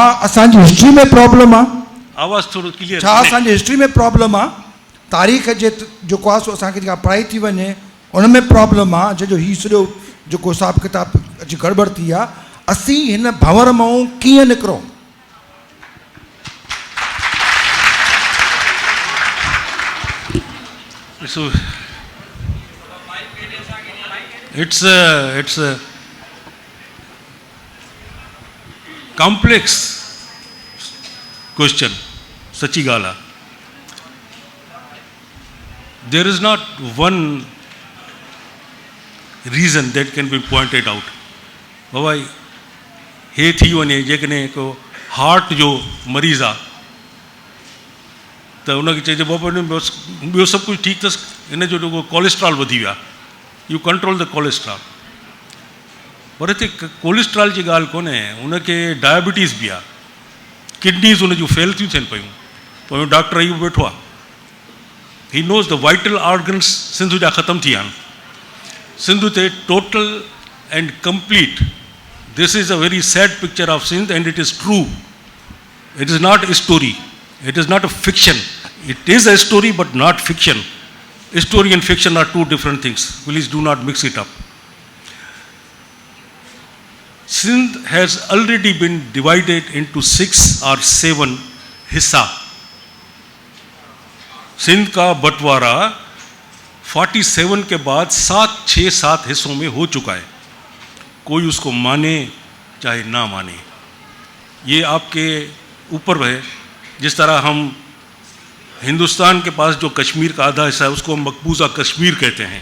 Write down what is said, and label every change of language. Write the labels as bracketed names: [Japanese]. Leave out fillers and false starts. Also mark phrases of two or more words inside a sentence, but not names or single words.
[Sindhi] असांजी हिस्ट्री में प्रॉब्लम आहे? आवाज़ थोरो क्लियर। छा असांजी हिस्ट्री में प्रॉब्लम आहे? तारीख़ जे जेको आहे सो असांखे जेका पढ़ाई थी वञे उन में प्रॉब्लम आहे, जंहिंजो हीउ सॼो जेको हिसाबु किताबु अची गड़बड़ थी आहे। असीं हिन भंवर मां कीअं निकिरूं? [English] It's a complex question, [Sindhi] सच्ची ॻाल्हि आहे। [English] There is not one reason that can be pointed out. [Sindhi] बाबा हे थी वञे, जेकॾहिं को हार्ट जो मरीज़ आहे त उनखे चइजे बाबा ॿियो सभु कुझु ठीकु अथसि, हिन जो जेको कोलेस्ट्रॉल वधी वियो आहे, [English] You control the cholesterol. [Sindhi] पर हिते कोलेस्ट्रॉल जी ॻाल्हि कोन्हे, उनखे डायबिटीज़ बि आहे, किडनीज़ उन जूं फेल थियूं थियनि पियूं, पोइ डॉक्टर इहो वेठो आहे, [English] He knows the vital organs [Sindhi] सिंध जा ख़तम थी विया आहिनि। [English] सिंध ते total and complete, This is a very sad picture of Sindh and it is true, it is not a story, it is not a fiction, it is a story but not fiction. Story and fiction are two different things. Please do not mix it up. Sindh has already been divided into 6 or 7 [Urdu] حصہ، سندھ کا بٹوارہ 47 کے بعد 6-7 حصوں میں ہو چکا ہے. کوئی اس کو مانے چاہے نہ مانے، یہ آپ کے اوپر ہے. جس طرح ہم ہندوستان کے پاس جو کشمیر کا آدھا حصہ ہے اس کو ہم مقبوضہ کشمیر کہتے ہیں.